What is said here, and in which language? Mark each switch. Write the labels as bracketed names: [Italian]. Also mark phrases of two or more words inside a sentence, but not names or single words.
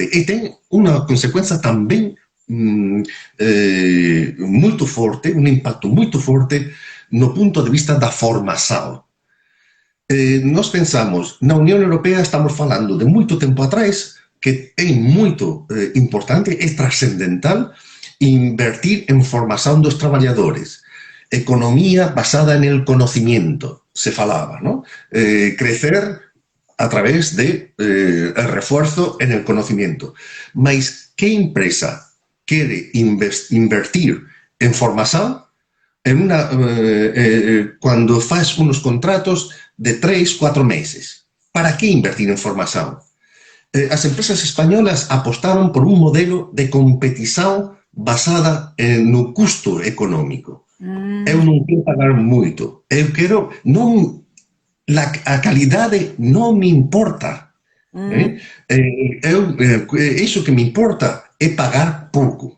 [Galician] E ten unha consecuencia tamén muito forte, un impacto muito forte no punto de vista da formação. Nós pensamos, na Unión Europea estamos falando de moito tempo atrás que é moito importante, é trascendental invertir en formación dos traballadores. [Spanish] Economía basada en el conocimiento, [Galician] se falaba, [Spanish] ¿no? Crecer a través de el refuerzo en el conocimiento. Mas que empresa quiere invertir en formación cuando faz unos contratos de 3-4 meses? ¿Para qué invertir en formación? [Galician] As empresas españolas apostaron por un modelo de competición basada no custo económico. Eu non quero pagar moito. Eu quero... a calidade non me importa. Iso que me importa é pagar pouco.